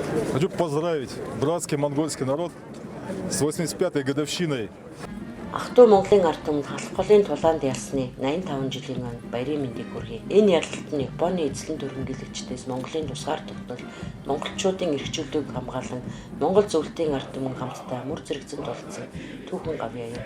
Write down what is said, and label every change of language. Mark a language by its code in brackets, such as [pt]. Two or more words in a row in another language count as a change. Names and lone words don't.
[ru] Хочу поздравить братский монгольский народ с 85-й годовщиной. [mn] Ах トゥ Монголын ард түмэнд халах голын тулаанд ялсны 85 жилийн өмнө баярын мэндийг хүргэе. Энэ ярилт нь Японы эзлэн түрэмгийлэгчдээс Монголын тусгаар тогтнол, монголчуудын эрхчлөлтийг хамгаалан Монгол зөвлөлтийн ард түмэн хамтдаа мөр зэрэгцэн тулцсан түүхэн гавьяа юм.